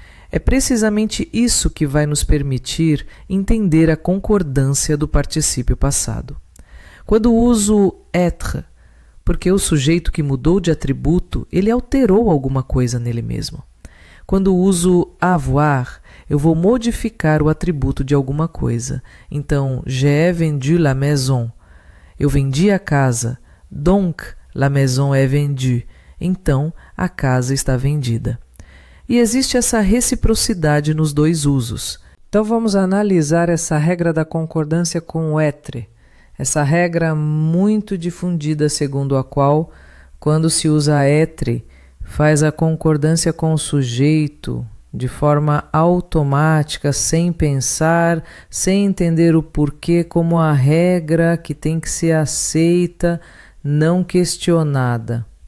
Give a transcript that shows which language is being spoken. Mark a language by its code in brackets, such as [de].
[pt] É precisamente isso que vai nos permitir entender a concordância do particípio passado. Quando uso être, porque o sujeito que mudou de atributo, ele alterou alguma coisa nele mesmo. Quando uso avoir, eu vou modificar o atributo de alguma coisa. [fr] Então, j'ai vendu la maison. [pt] Eu vendi a casa. [fr] Donc, la maison est vendue. [pt] Então, a casa está vendida. E existe essa reciprocidade nos dois usos. Então, vamos analisar essa regra da concordância com o être. Essa regra muito difundida, segundo a qual, quando se usa être, faz a concordância com o sujeito de forma automática, sem pensar, sem entender o porquê, como a regra que tem que ser aceita, não questionada.